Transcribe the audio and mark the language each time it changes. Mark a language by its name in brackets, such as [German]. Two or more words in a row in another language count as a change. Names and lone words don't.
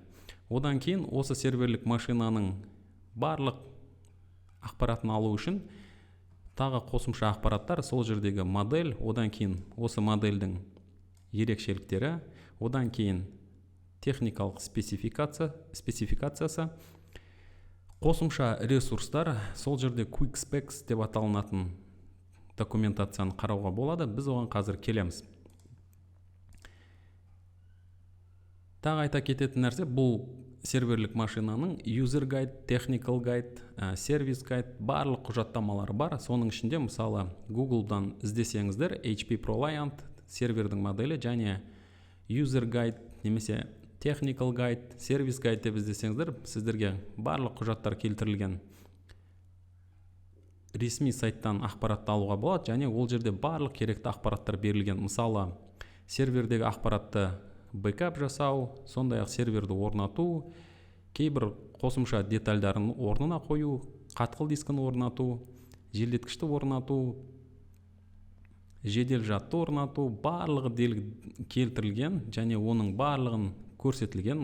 [Kazakh] Одан кейін осы серверлік машинаның барлық ақпаратын алу үшін тағы қосымша ақпараттар, сол жердегі модель, одан кейін осы модельдің ерекшеліктері, одан кейін техникалық спецификациясы, қосымша ресурстар, сол жерде Quick Specs деп аталынатын документацияны қарауға болады. Біз оған қазір келеміз. Тағы айта кететін нәрсе, бұл серверлік машинаның [English] user guide, technical guide, service guide [Kazakh] барлық құжаттамалары бар. Соның ішінде мысалы Google-дан іздесеңіздер HP ProLiant сервердің моделі және [English] user guide [Kazakh] немесе [English] technical guide, service guide [Kazakh] деп іздесеңіздер, сіздерге барлық құжаттар келтірілген ресми сайттан ақпаратты алуға болады және ол жерде барлық керекті ақпараттар берілген. Мысалы сервердегі ақпаратты бэкап жасау, сондай-ақ серверді орнату, кейбір қосымша детальдарын орнына қою, қатқыл дискін орнату, желдеткішті орнату, жедел жадты орнату, барлығы келтірілген және оның барлығын көрсетілген.